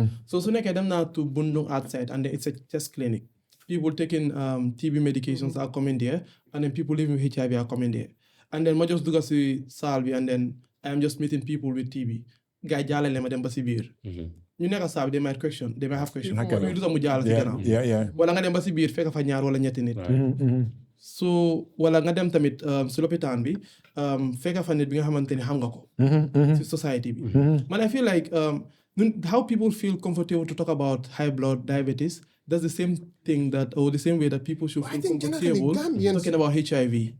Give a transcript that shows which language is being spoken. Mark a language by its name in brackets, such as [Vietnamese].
[English] So them now to Bundung art site and then it's a test clinic. People taking TB medications are coming there and then people living with HIV are coming there. And then I just do salvi and then I am just meeting people with TB. [Wolof] Guy jale le ma dem ba ci biir. Ñu nekk salvi [English] they might have question. [Wolof] Ñu du mu jall ci gannaaw. Yeah. Wala nga dem ba ci biir fekk fa ñaar wala ñetti nit. So wala nga dem tamit ci l'hôpital bi fekk fa nit bi nga xamanteni xam nga ko. Ci society bi. [English] Man I feel like how people feel comfortable to talk about high blood diabetes, that's the same thing or the same way that people should feel comfortable talking about HIV.